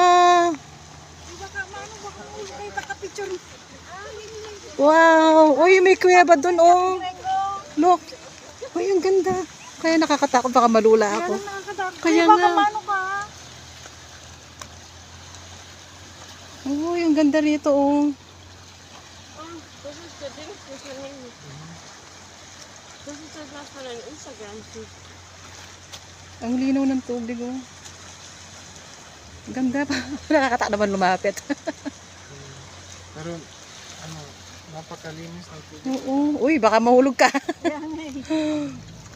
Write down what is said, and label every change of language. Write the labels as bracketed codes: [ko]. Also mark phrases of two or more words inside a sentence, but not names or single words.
[tl] Baka mahulog kayo taka-picture. Wow. Uy, may kuweba dun, oh. Look. Uy, ang ganda. Kaya nakakatakot. Baka malula ako. Kaya Baka nga. mano ka. Uy, ang ganda rito, oh. [de] Das ist der Ding für mein Handy. Das ist das was von deinem Instagram-Feed. [tl] Ang linaw ng tubig, oh. Ang ganda pa. Nakakatakot naman lumapit. Pero, ano, napakalinis ng tubig. Oo. Uy, baka mahulog ka. Kaya nga eh.